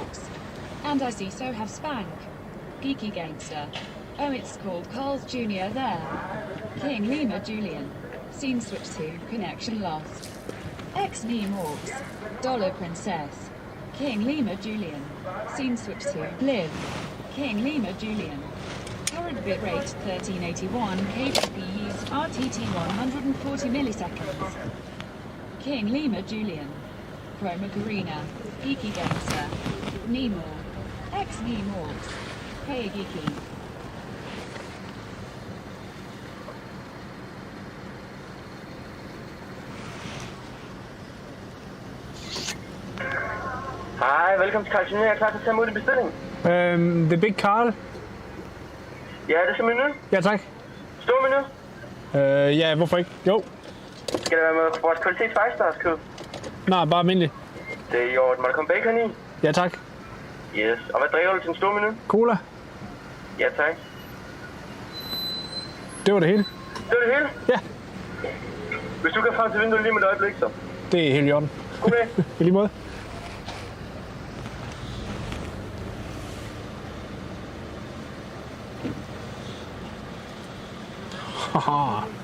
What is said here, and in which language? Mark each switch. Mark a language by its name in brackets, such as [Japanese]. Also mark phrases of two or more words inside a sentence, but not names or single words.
[English] And I see so have Spank. Geeky Gangster. Oh, it's called Carl's Jr. there. King Lima Julian. Scene switch to connection lost. X-Nemo. Dollar Princess. King Lima Julian. Scene switch to live. King Lima Julian. Current bitrate 1381 kbps RTT 140 milliseconds. King Lima Julian. Chroma Arena. Geeky Gangster. Nemo. X-Nemo. Hey Geeky. [Danish] Hej, velkommen til Carl Junior. Jeg er klar til at tage imod din bestilling. The Big Carl. Ja, det er så menu. Ja, tak. Stor menu. Ja, hvorfor ikke? Jo. Skal det være med vores kvalitet 5-stars kød? Nej, bare almindelig. Det er i orden. Må der komme bacon i? Ja, tak. Yes. Og hvad drikker du til en stor menu? Cola. Ja, tak. Det var det hele. Det var det hele? Ja. Hvis du kan frem til vinduet lige med et øjeblik, så. Det er helt i orden. Goddag. I lige måde. Haha.